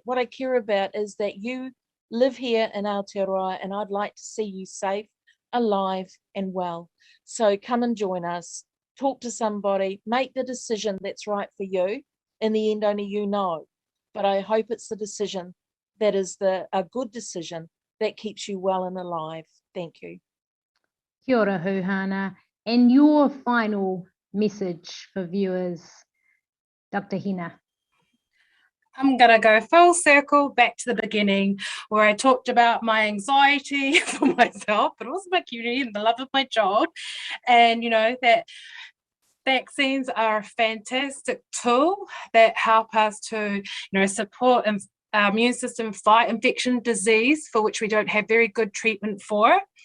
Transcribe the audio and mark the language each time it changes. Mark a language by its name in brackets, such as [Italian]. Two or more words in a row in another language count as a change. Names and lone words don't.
[English] What I care about is that you live here in Aotearoa, and I'd like to see you safe, alive and well. So come and join us, talk to somebody, make the decision that's right for you. In the end, only you know, but I hope it's the decision that is a good decision that keeps you well and alive. Thank you. [Māori] Kia ora, Huhana. [English] And your final message for viewers, Dr. Hina. I'm going to go full circle back to the beginning where I talked about my anxiety for myself, but also my community and the love of my job. And, you know, that vaccines are a fantastic tool that help us to, you know, support our immune system fight infection disease for which we don't have very good treatment for.